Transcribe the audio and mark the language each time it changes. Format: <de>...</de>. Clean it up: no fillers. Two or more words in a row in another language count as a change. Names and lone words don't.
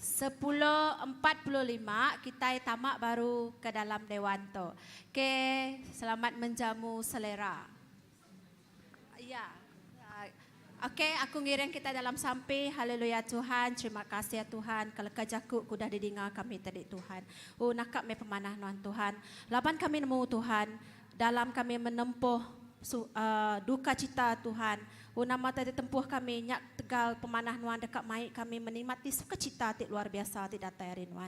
<iba>10.45 kita tamak baru ke dalam dewan tu.</iba> <ms>Okey, selamat menjamu selera. Ya.</ms> <iba>Okey, aku ngiring kita dalam sampai.</iba> <ms>Haleluya Tuhan, terima kasih ya Tuhan.</ms> <iba>Kalau kajaku kudah didengar kami tadi Tuhan. Nakak me pemanah nuan Tuhan. Laban kami nemu Tuhan, dalam kami menempuh duka cita Tuhan. Nama tadi tempuh kami nyak tegal pemanah nuan dekat mai kami menikmati sukacita ti luar biasa ti datai nuan.</iba>